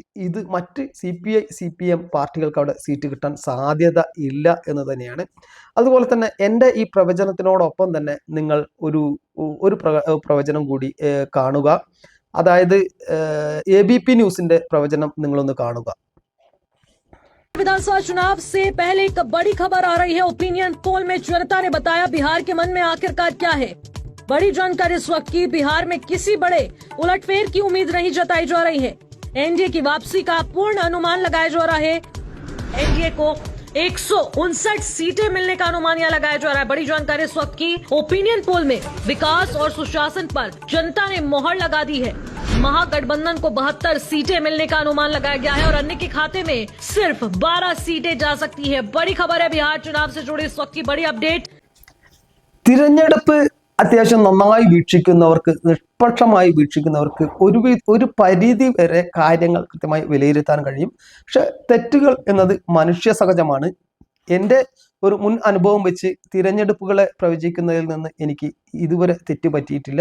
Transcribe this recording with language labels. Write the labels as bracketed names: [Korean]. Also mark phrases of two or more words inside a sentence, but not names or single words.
[Malayalam] ഇത് മറ്റ് CPI CPM പാർട്ടികൾക്ക് അവിടെ സീറ്റ് കിട്ടാൻ സാധ്യത ഇല്ല എന്ന് തന്നെയാണ്. അതുപോലെ തന്നെ എൻ്റെ ഈ പ്രവചനത്തിനോടൊപ്പം തന്നെ നിങ്ങൾ ഒരു പ്രവചനം കൂടി കാണുക. അതായത് ABP ന്യൂസിന്റെ പ്രവചനം നിങ്ങളൊന്ന് കാണുക. [Hindi] विधानसभा चुनाव से पहले एक बड़ी खबर आ रही है। [English] opinion poll [Hindi] में जनता ने बताया बिहार के मन में आखिरकार क्या है। बड़ी जानकारी इस वक्त की। बिहार में किसी बड़े उलटफेर की उम्मीद नहीं जताई जा रही है। NDA की वापसी का पूर्ण अनुमान लगाया जा रहा है। NDA को 159 सीटें मिलने का अनुमान यहां लगाया जा रहा है। बड़ी जानकारी इस वक्त की। [English] opinion poll [Hindi] में विकास और सुशासन पर जनता ने मोहर लगा दी है। महागठबंधन को 72 सीटें मिलने का अनुमान लगाया गया है और अन्य के खाते में सिर्फ 12 सीटें जा सकती है। बड़ी खबर है बिहार चुनाव से जुड़ी इस वक्त की बड़ी अपडेट। [Malayalam] തിരഞ്ഞെടുപ്പ് അത്യാവശ്യം നന്നായി വീക്ഷിക്കുന്നവർക്ക്, നിഷ്പക്ഷമായി വീക്ഷിക്കുന്നവർക്ക് ഒരു പരിധി വരെ കാര്യങ്ങൾ കൃത്യമായി വിലയിരുത്താൻ കഴിയും. പക്ഷെ തെറ്റുകൾ എന്നത് മനുഷ്യ സഹജമാണ്. എൻ്റെ ഒരു മുൻ അനുഭവം വെച്ച് തിരഞ്ഞെടുപ്പുകളെ പ്രവചിക്കുന്നതിൽ നിന്ന് എനിക്ക് ഇതുവരെ തെറ്റ് പറ്റിയിട്ടില്ല.